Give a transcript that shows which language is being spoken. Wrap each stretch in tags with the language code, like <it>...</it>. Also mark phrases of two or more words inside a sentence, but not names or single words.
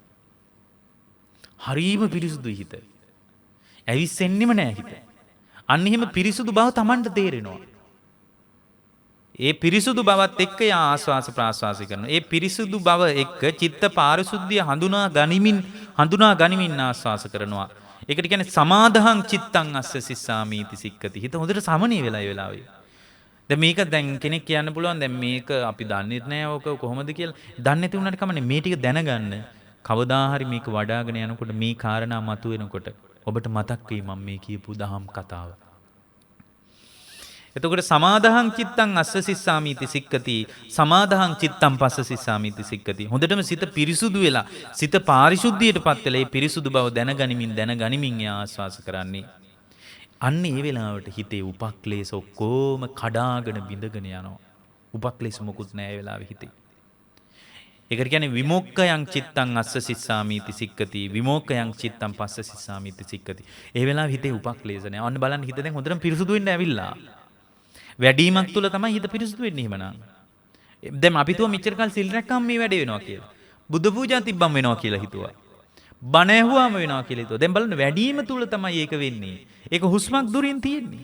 <si>හරීම පිරිසුදුයි හිත. ඇවිස්සෙන්නෙම නෑ හිත. අන්න එහෙම පිරිසුදු බව Tamanට තේරෙනවා. ඒ පිරිසුදු බවත් එක්ක ආස්වාස ප්‍රාස්වාසය කරනවා. ඒ පිරිසුදු බව එක්ක චිත්ත පාරිශුද්ධිය හඳුනා ගනිමින් ආස්වාස කරනවා. ඒකට කියන්නේ</si> <pi>සමාදහං චිත්තං අස්ස සිස්සාමීති සික්කති.</pi> <si>හිත හොඳට සමනය වෙලා ඒ වෙලාවේ. දැන් කෙනෙක් කියන්න පුළුවන් දැන් මේක අපි දන්නේ නැහැ ඕක කොහොමද කියලා. දන්නේ නැති වුණාට කමන්නේ මේ ටික දැනගන්න. කවදා හරි මේක වඩාගෙන යනකොට මේ කාරණා මතුවෙනකොට ඔබට මතක් වෙයි මම මේ කියපු දහම් කතාව.</si> <pi>එතකොට සමාදහං චිත්තං අස්ස සිස්සාමීති සික්කති. සමාදහං චිත්තං පස්ස සිස්සාමීති සික්කති.</pi> <si>හොඳටම සිත පිරිසුදු වෙලා සිත පාරිශුද්ධියටපත් වෙලා ඒ පිරිසුදු බව දැනගනිමින් ආස්වාස කරන්නේ. අන්න ඒ වෙලාවට හිතේ උපක්ලේශ ඔක්කොම කඩාගෙන බිඳගෙන යනවා. උපක්ලේශ මොකුත් නැහැ ඒ වෙලාවේ හිතේ. ඒකට කියන්නේ</si> <pi>විමුක්ඛයන් චිත්තං අස්ස සිස්සාමීති සික්කති. විමුක්ඛයන් චිත්තං පස්ස සිස්සාමීති සික්කති.</pi> <si>ඒ වෙලාවේ හිතේ උපක්ලේශ නැහැ. අන්න බලන්න හිත දැන් හොඳටම පිරිසුදු වෙන්න ඇවිල්ලා. වැඩිමක් තුල තමයි හිත පිරිසුදු වෙන්නේ එහෙමනම්. දැන් අපි තුව මෙච්චර කල් සිල් රැක්කම මේ වැඩේ වෙනවා කියලා. බුදු පූජා තිබ්බම වෙනවා කියලා හිතුවා. බණ ඇහුවාම වෙනවා කියලා හිතුවා. දැන් බලන්න වැඩිම තුල තමයි ඒක වෙන්නේ. ඒක හුස්මක් දුරින් තියෙන්නේ.</si>